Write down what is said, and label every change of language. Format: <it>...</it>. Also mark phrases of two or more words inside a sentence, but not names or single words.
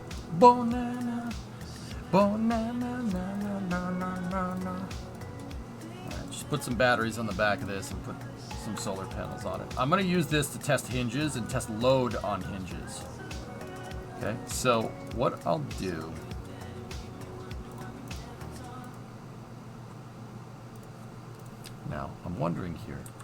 <en>Banana. Banana. Na, na, na, na, na, na. Alright, just put some batteries on the back of this and put some solar panels on it. I'm going to use this to test hinges and test load on hinges. Okay, so what I'll do... Now, I'm wondering here.</en>